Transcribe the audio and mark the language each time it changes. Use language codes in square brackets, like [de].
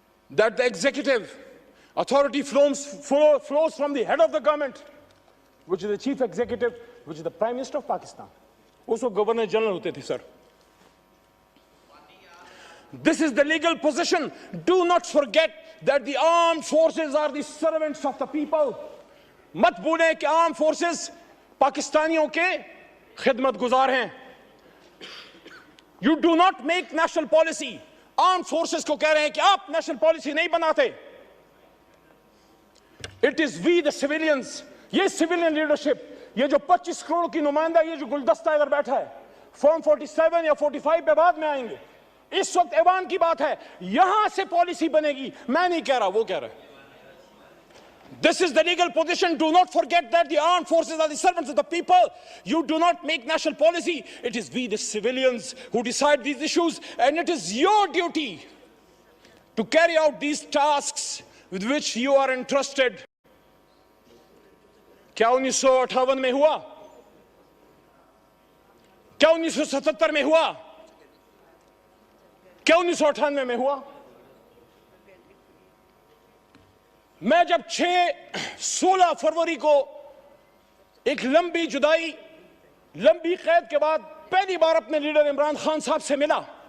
[en] that the executive authority flows from the head of the government, which is the chief executive, which is the Prime Minister of Pakistan. [ur] اس وقت governor general ہوتے تھے سر۔ [en] This is the legal position. Do not forget that the armed forces are the servants of the people. [ur] مت بھولیں کہ armed forces پاکستانیوں کے خدمت گزار ہیں۔ [en] You do not make national policy. [ur] armed forces کو کہہ رہے ہیں کہ آپ نیشنل پالیسی نہیں بناتے۔ [en] It is we the civilians. [ur] یہ civilian leadership، یہ جو 25 کروڑ کی نمائندہ، یہ جو گلدستہ ادھر بیٹھا ہے، فارم 47 یا 45 پہ بعد میں آئیں گے، اس وقت ایوان کی بات ہے، یہاں سے پالیسی بنے گی، میں نہیں کہہ رہا، وہ کہہ رہا ہے۔ [en] This is the legal position. Do not forget that the armed forces are the servants of the people. You do not make national policy. It is we the civilians who decide these issues, and it is your duty to carry out these tasks with which you are entrusted. [ur] کیا 1958 میں ہوا؟ کیا 1977 میں ہوا؟ کیا 1998 میں ہوا؟ میں جب 16 فروری کو ایک لمبی جدائی، لمبی قید کے بعد پہلی بار اپنے لیڈر عمران خان صاحب سے ملا،